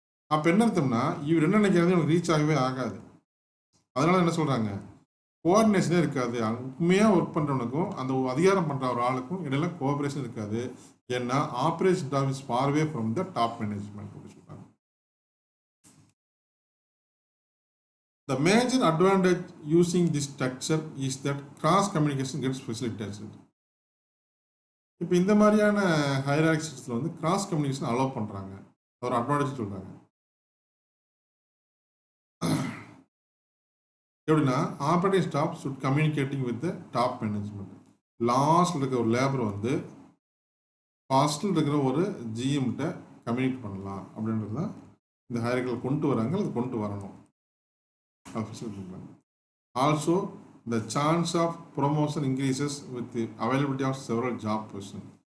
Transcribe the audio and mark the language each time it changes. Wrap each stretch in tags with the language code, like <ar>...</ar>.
<ta>அப்போ என்ன அர்த்தம்னா இவர் என்ன நினைக்கிறது இவனுக்கு ரீச் ஆகவே ஆகாது. அதனால என்ன சொல்கிறாங்க, கோஆர்டினேஷனே இருக்காது. உண்மையாக ஒர்க் பண்ணுறவனுக்கும் அந்த அதிகாரம் பண்ணுற ஒரு ஆளுக்கும் இடையில கோஆப்ரேஷன் இருக்காது.</ta> <en>ஏன்னா operation staff is far away from the top management அப்படின்னு சொல்கிறாங்க. The major advantage using this structure is that cross communication gets facilitated.</en> <ta>இப்போ இந்த மாதிரியான ஹையரார்கி சிஸ்டத்தில் வந்து கிராஸ் கம்யூனிகேஷன் அலோவ் பண்ணுறாங்க. ஒரு அட்வான்டேஜ் சொல்கிறாங்க.</ta> <en>எப்படின்னா operating staff should communicating with the top management.</en> <ta>லாஸ்ட்டில் இருக்கிற ஒரு லேபர் வந்து ஃபாஸ்ட்டில் இருக்கிற ஒரு ஜிஎம்கிட்ட கம்யூனிகேட் பண்ணலாம் அப்படின்றது தான் இந்த ஹையரார்கியில் கொண்டு வராங்க. அது கொண்டு வரணும்.</ta> <en>Also, the chance of promotion increases with the availability of several job positions.</en>